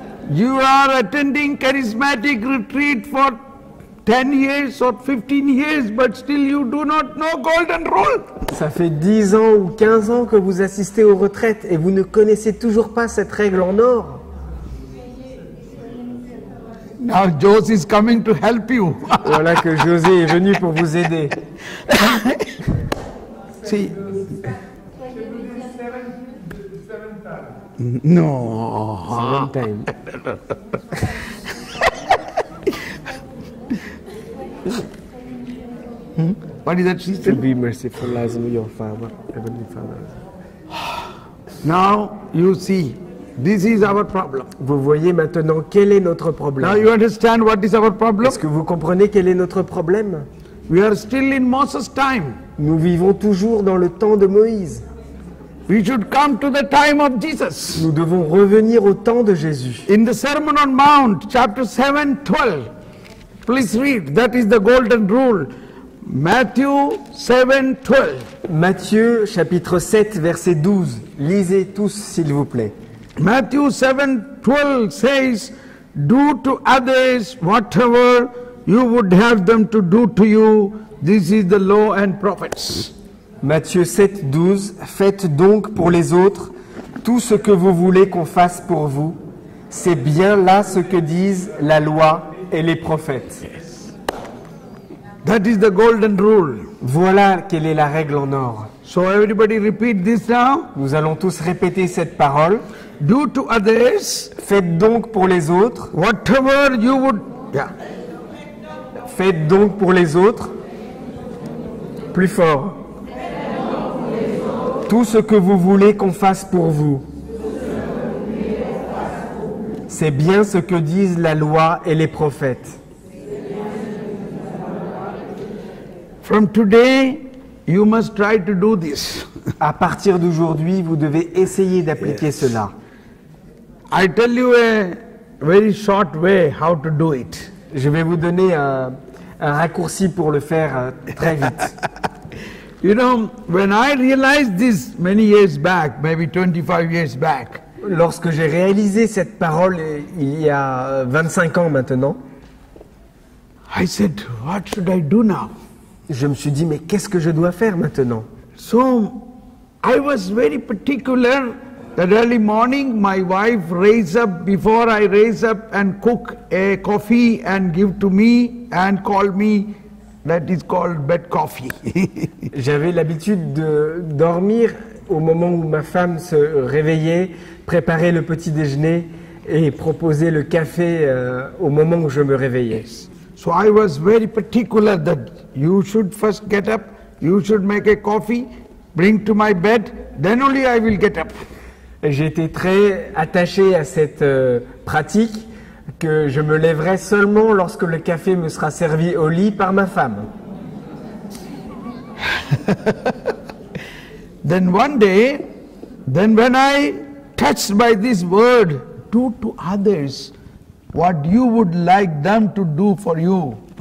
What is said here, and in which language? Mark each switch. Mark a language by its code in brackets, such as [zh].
[en] You are attending charismatic retreat for 10 years or 15 years, but still you do not know golden rule. [fr] Ça fait 10 ans ou 15 ans que vous assistez aux retraites et vous ne connaissez toujours pas cette règle en or. [en] Now Jose is coming to help you. [fr] Voilà que José est venu pour vous aider. [en] See. No. One time. What is that she To said? be merciful as your Father, Heavenly Father. Now you see, this is our problem. [fr] Vous voyez maintenant quel est notre [en] Now [fr] problème. [en] you understand what is our problem? [fr] Est-ce que vous comprenez quel est notre problème? [en] We are still in Moses' time. [fr] Nous vivons toujours dans le temps de Moïse. [en] We should come to the time of Jesus. [fr] Nous devons revenir au temps de Jésus. [en] In the Sermon on Mount, chapter 7, 12, please read. That is the golden rule. Matthew 7, 12. [fr] Matthieu chapitre 7 verset 12. Lisez tous s'il vous plaît. [en] Matthew 7, 12 says, do to others whatever you would have them to do to you. This is the law and prophets. [fr] Matthieu 7, 12. Faites donc pour les autres tout ce que vous voulez qu'on fasse pour vous. C'est bien là ce que disent la loi et les prophètes. [en] That is the golden rule. [fr] Voilà quelle est la règle en or. [en] So everybody repeat this now. [fr] Nous allons tous répéter cette parole. [en] Do to others [fr] Faites donc pour les autres. [en] whatever you would. Yeah. [fr] Faites donc pour les autres. Plus fort. Tout ce que vous voulez qu'on fasse pour vous. C'est bien ce que disent la loi et les prophètes. [en] From today, you must try to do this. [fr] À partir d'aujourd'hui, vous devez essayer d'appliquer cela. [en] I tell you a very short way how to do it. [fr] Je vais vous donner un raccourci pour le faire très vite. [en] You know, when I realized this many years back, maybe 25 years back, [fr] Lorsque j'ai réalisé cette parole il y a 25 ans maintenant, [en] I said, what should I do now? [fr] je me suis dit, mais qu'est-ce que je dois faire maintenant? [en] So I was very particular that early morning my wife raise up, before I raise up and cook a coffee and give to me and call me, that is called bed coffee. [fr] J'avais l'habitude de dormir au moment où ma femme se réveillait, préparer le petit déjeuner et proposer le café au moment où je me réveillais. [en] So I was very particular that you should first get up, you should make a coffee, bring to my bed, then only I will get up. [fr] J'ai été très attaché à cette pratique que je me lèverai seulement lorsque le café me sera servi au lit par ma femme. [en] Then one day, then when I touched by this word, do to others what you would like them to do for you.